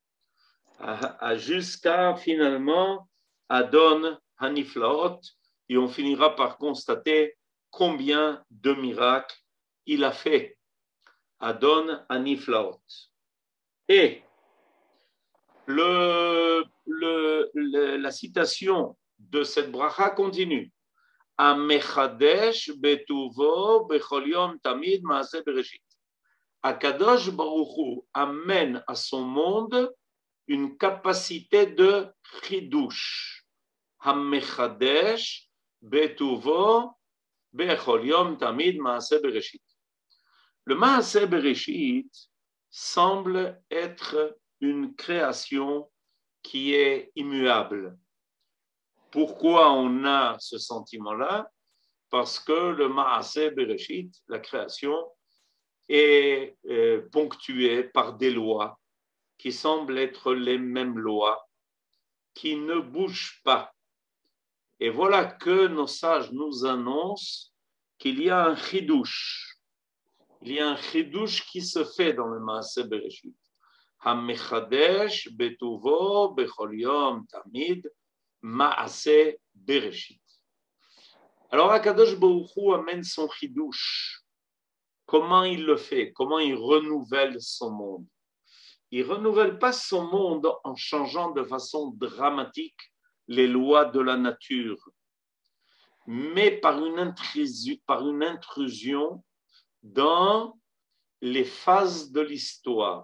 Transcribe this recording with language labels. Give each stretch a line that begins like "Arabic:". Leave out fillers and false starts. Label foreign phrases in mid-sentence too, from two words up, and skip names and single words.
French: Jusqu'à finalement
Hebrew: אדון הנפלאות,
French: et on finira par constater combien de miracles il a fait.
Hebrew: אדון הנפלאות.
French: Et la citation de cette bracha continue.
Hebrew: המחדש בטובו בכל יום תמיד מעשה בראשית.
French: Akadosh Baruch Hu amène à son monde une capacité de chidush.
Hebrew: המחדש בטובו בכל יום תמיד מעשה בראשית.
French: Le
Hebrew: מעשה בראשית
French: semble être une création qui est immuable. Pourquoi on a ce sentiment-là? Parce que le
Hebrew: מעשה בראשית,
French: la création, est ponctuée par des lois qui semblent être les mêmes lois, qui ne bougent pas. Et voilà que nos sages nous annoncent qu'il y a un chidouche. Il y a un chidouche qui se fait dans le
Hebrew: מעשה בראשית. המחדש בטובו בכל יום תמיד מעשה בראשית.
French: Alors, Akadosh Baruch Hu amène son chidouche. Comment il le fait? Comment il renouvelle son monde? Il ne renouvelle pas son monde en changeant de façon dramatique les lois de la nature, mais par une intrusion dans les phases de l'histoire.